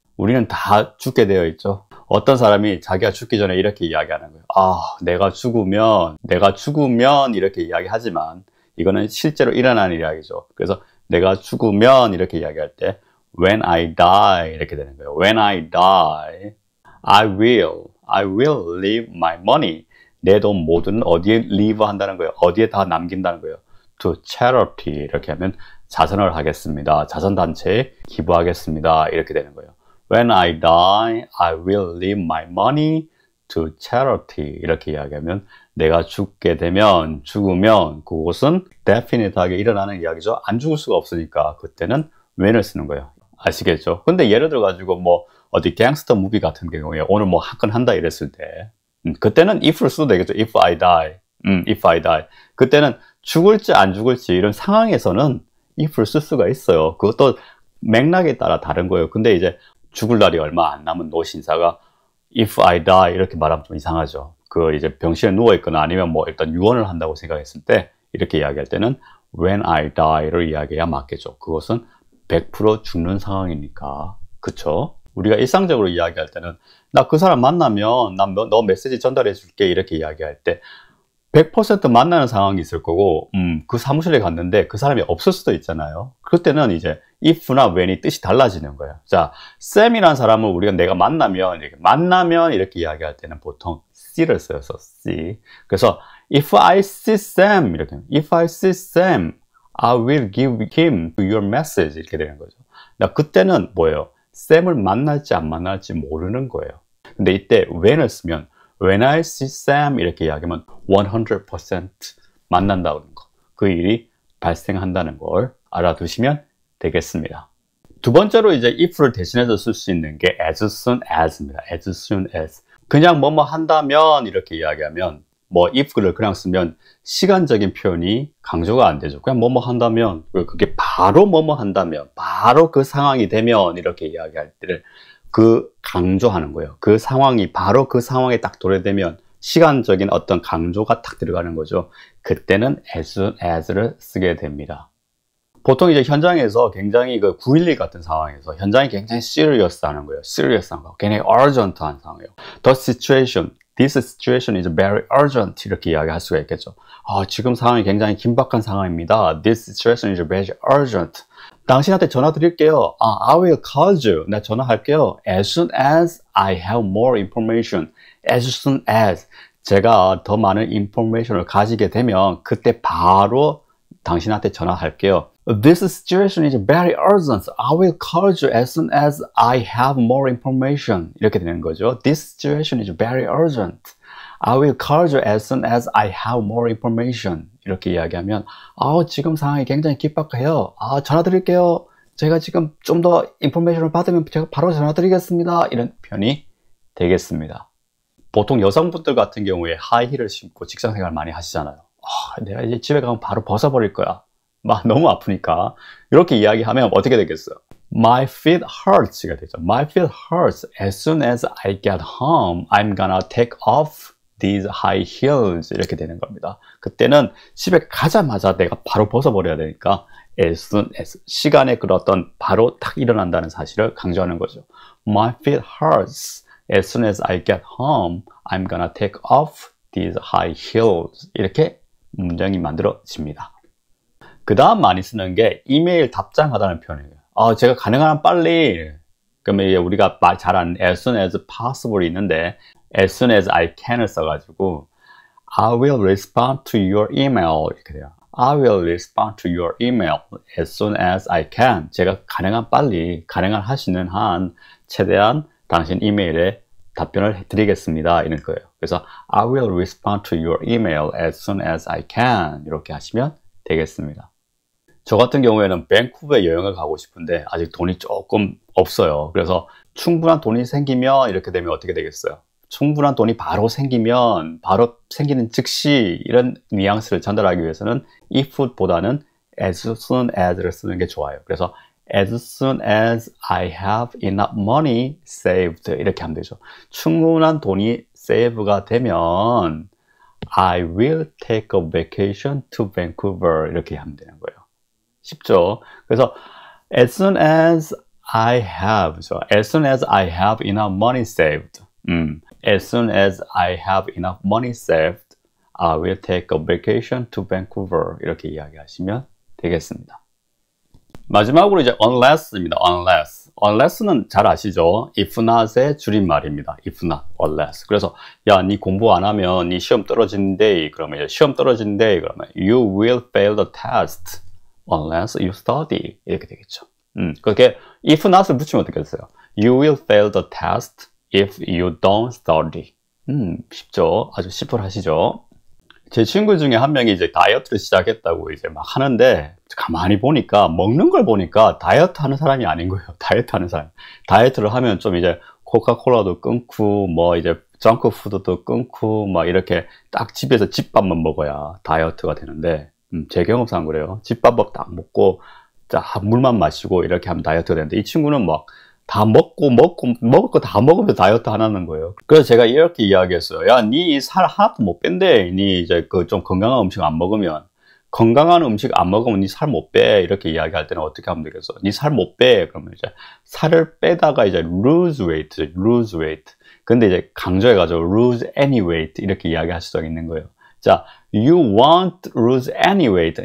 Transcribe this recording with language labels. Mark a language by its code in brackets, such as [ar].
[ko] 우리는 다 죽게 되어 있죠. 어떤 사람이 자기가 죽기 전에 이렇게 이야기하는 거예요. 내가 죽으면 이렇게 이야기하지만 이거는 실제로 일어나는 이야기죠. 그래서 내가 죽으면 이렇게 이야기할 때 [en] when I die [ko] 이렇게 되는 거예요. [en] When I die, I will leave my money. [ko] 내 돈 모두는 어디에 leave 한다는 거예요. 어디에 다 남긴다는 거예요. [en] To charity [ko] 이렇게 하면 자선을 하겠습니다. 자선단체에 기부하겠습니다. 이렇게 되는 거예요. [en] When I die, I will leave my money to charity [ko] 이렇게 이야기하면 내가 죽으면 그것은 definite하게 일어나는 이야기죠. 안 죽을 수가 없으니까 그때는 when을 쓰는 거예요. 아시겠죠? 근데 예를 들어 가지고 어디 갱스터 무비 같은 경우에 오늘 한 건 한다 이랬을 때 그때는 if를 써도 되겠죠. [en] If I die. [ko] 그때는 죽을지 안 죽을지 이런 상황에서는 if를 쓸 수가 있어요. 그것도 맥락에 따라 다른 거예요. 근데 이제 죽을 날이 얼마 안 남은 노신사가 [en] if I die [ko] 이렇게 말하면 좀 이상하죠. 이제 병실에 누워 있거나 아니면 일단 유언을 한다고 생각했을 때 이렇게 이야기할 때는 [en] when I die [ko] 를 이야기해야 맞겠죠. 그것은 100% 죽는 상황이니까. 그쵸? 우리가 일상적으로 이야기할 때는 나 그 사람 만나면 너 메시지 전달해 줄게 이렇게 이야기할 때 100% 만나는 상황이 있을 거고 그 사무실에 갔는데 그 사람이 없을 수도 있잖아요. 그때는 이제 if나 when이 뜻이 달라지는 거예요. 자, Sam이라는 사람을 우리가 내가 만나면 이렇게 이야기할 때는 보통 C를 써요. [en] C. 그래서 if I see Sam 이렇게 if I see Sam I will give him your message [ko] 이렇게 되는 거죠. 그때는 뭐예요? 샘을 만날지 안 만날지 모르는 거예요. 근데 이때 when을 쓰면 [en] when I see Sam [ko] 이렇게 이야기하면 100% 만난다는 거. 그 일이 발생한다는 걸 알아두시면 되겠습니다. 두 번째로 이제 if를 대신해서 쓸 수 있는 게 as soon as입니다. [en] as soon as. [ko] 그냥 뭐뭐 한다면 이렇게 이야기하면 if를 그냥 쓰면 시간적인 표현이 강조가 안 되죠. 그냥 뭐뭐 한다면, 그게 바로 뭐뭐 한다면, 바로 그 상황이 되면 이렇게 이야기할 때를 강조하는 거예요. 그 상황이 바로 그 상황에 딱 도래되면 시간적인 어떤 강조가 딱 들어가는 거죠. 그때는 as soon as를 쓰게 됩니다. 보통 이제 현장에서 굉장히 911 같은 상황에서 현장이 굉장히 serious한 거예요. serious한 거. 굉장히 urgent한 상황이에요. [en] This situation is very urgent [ko] 이렇게 이야기할 수가 있겠죠. 지금 상황이 굉장히 긴박한 상황입니다. [en] This situation is very urgent. [ko] 당신한테 전화 드릴게요. [en] I will call you. [ko] 내가 전화할게요. [en] As soon as I have more information. As soon as [ko] 제가 더 많은 information을 가지게 되면 그때 바로 당신한테 전화할게요. [en] This situation is very urgent. I will call you as soon as I have more information. [ko] 이렇게 되는 거죠. [en] This situation is very urgent. I will call you as soon as I have more information. [ko] 이렇게 이야기하면 지금 상황이 굉장히 긴박해요. 전화 드릴게요. 제가 지금 좀 더 인포메이션을 받으면 제가 바로 전화 드리겠습니다. 이런 표현이 되겠습니다. 보통 여성분들 같은 경우에 하이힐을 신고 직장생활 많이 하시잖아요. 내가 이제 집에 가면 바로 벗어버릴 거야. 너무 아프니까. 이렇게 이야기하면 어떻게 되겠어요? [en] My feet hurts가 되죠. My feet hurts. As soon as I get home, I'm gonna take off these high heels. [ko] 이렇게 되는 겁니다. 그때는 집에 가자마자 내가 바로 벗어버려야 되니까 [en] as soon as [ko] 시간에 바로 딱 일어난다는 사실을 강조하는 거죠. [en] My feet hurts. as soon as I get home, I'm gonna take off these high heels. [ko] 이렇게 문장이 만들어집니다. 그 다음 많이 쓰는 게 이메일 답장하다는 표현이에요. 제가 가능한 한 빨리, 그러면 우리가 말 잘 아는 [en] as soon as possible 있는데 as soon as I can을 써가지고 I will respond to your email [ko] 이렇게 돼요. [en] I will respond to your email as soon as I can. [ko] 제가 가능한 빨리, 가능한 하시는 한 최대한 당신 이메일에 답변을 드리겠습니다. 이런 거예요. [en] 그래서 I will respond to your email as soon as I can. [ko] 이렇게 하시면 되겠습니다. 저 같은 경우에는 밴쿠버에 여행을 가고 싶은데 아직 돈이 조금 없어요. 그래서 충분한 돈이 생기면 이렇게 되면 어떻게 되겠어요? 충분한 돈이 바로 생기면 바로 생기는 즉시 이런 뉘앙스를 전달하기 위해서는 if보다는 as soon as를 쓰는 게 좋아요. [en] 그래서 as soon as I have enough money saved [ko] 이렇게 하면 되죠. 충분한 돈이 save가 되면 [en] I will take a vacation to Vancouver [ko] 이렇게 하면 되는 거예요. 쉽죠? [en] 그래서 as soon as I have, as soon as I have enough money saved. As soon as I have enough money saved, I will take a vacation to Vancouver. [ko] 이렇게 이야기하시면 되겠습니다. 마지막으로 이제 unless입니다. unless는 잘 아시죠? [en] if not [ko] 의 줄임말입니다. [en] if not, unless. [ko] 그래서 야, 니 공부 안 하면 니 시험 떨어진대. 그러면 이제 시험 떨어진대. 그러면 [en] you will fail the test unless you study. [ko] 이렇게 되겠죠. 그렇게 if not을 붙이면 어떻게 됐어요? [en] You will fail the test if you don't study. [ko] 쉽죠? 아주 심플하시죠? 제 친구 중에 한 명이 이제 다이어트를 시작했다고 이제 막 하는데 가만히 보니까 먹는 걸 보니까 다이어트 하는 사람이 아닌 거예요. 다이어트 하는 사람. 다이어트를 하면 좀 이제 코카콜라도 끊고 뭐 이제 정크푸드도 끊고 막 이렇게 딱 집에서 집밥만 먹어야 다이어트가 되는데 제 경험상 그래요. 집밥만 딱 먹고 자 물만 마시고 이렇게 하면 다이어트가 되는데 이 친구는 막 다 먹을 거 다 먹으면서 다이어트 하는 거예요. 그래서 제가 이렇게 이야기했어요. 야, 니 살 하나도 못 뺀대. 니 이제 그 좀 건강한 음식 안 먹으면 니 살 못 빼. 이렇게 이야기할 때는 어떻게 하면 되겠어? 니 살 못 빼. 그러면 이제 살을 빼다가 이제 [en] lose weight. [ko] 근데 이제 강조해가지고 [en] lose any weight [ko] 이렇게 이야기할 수가 있는 거예요. [en] 자, you won't lose any weight.